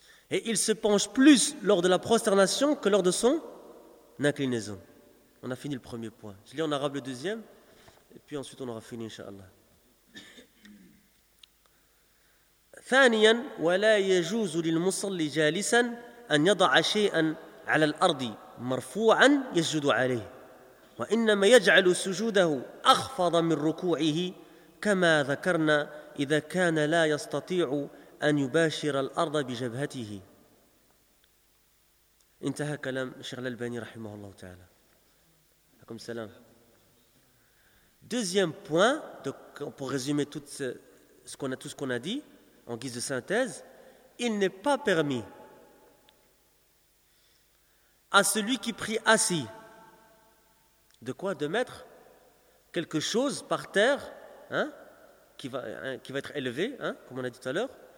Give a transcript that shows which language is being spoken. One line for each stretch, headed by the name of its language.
French: Et il se penche plus lors de la prosternation que lors de son inclinaison. On a fini le premier point. Je lis en arabe le deuxième, et puis ensuite on aura fini, inshallah.
Arabic: ثانيا ولا يجوز للمصلي جالسا أن يضع شيئا على الأرض مرفوعا يسجد عليه، وإنما يجعل سجوده أخفض من ركوعه كما ذكرنا إذا كان لا يستطيع أن يباشر الأرض بجبهته. انتهى كلام الشيخ الألباني رحمه الله تعالى. عليكم السلام.
French: Deuxième point, pour résumer tout ce qu'on a dit en guise de synthèse, il n'est pas permis à celui qui prie assis de quoi de mettre quelque chose par terre, hein, qui va être élevé, hein, comme on a dit tout à l'heure.